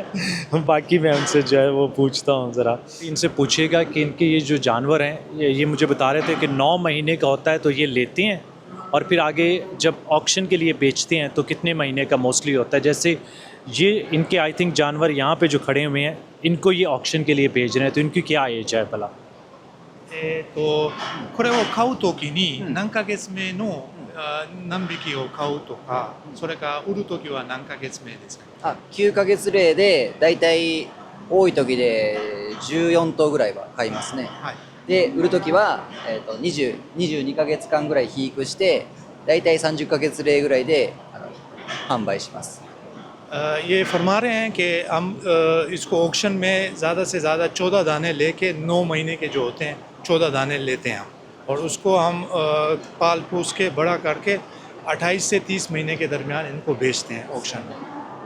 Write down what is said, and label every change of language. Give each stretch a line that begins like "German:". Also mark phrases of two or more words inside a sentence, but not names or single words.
Hindi: बाकी मैं उनसे जो है वो पूछता हूँ ज़रा। इनसे पूछिएगा कि इनके ये जो जानवर हैं, ये मुझे बता रहे थे कि 9 महीने का होता है तो ये लेते हैं, और फिर आगे जब ऑक्शन के लिए बेचते हैं तो कितने महीने का मोस्टली होता है। जैसे ये इनके
English: I think
Hindi: जानवर यहाँ पे जो खड़े हुए हैं, इनको ये ऑक्शन के लिए भेज रहे हैं, तो इनकी क्या एज है भला?
Japanese: これを買うときに何ヶ月目の何匹を買うとか、それから売るときは何ヶ月目ですか？ 9ヶ月例でだいたい多い時で14頭ぐらいは買いますね。はい。で売る時は、22ヶ月間ぐらい肥育してだいたい30ヶ月例ぐらいで販売します。
Hindi: ये फरमा रहे हैं कि हम इसको ऑक्शन में ज़्यादा से ज़्यादा 14 दाने लेके 9 महीने के जो होते हैं 14 दाने लेते हैं हम, और उसको हम पाल पोस के बड़ा करके 28 से 30 महीने के दरमियान इनको बेचते हैं ऑक्शन में।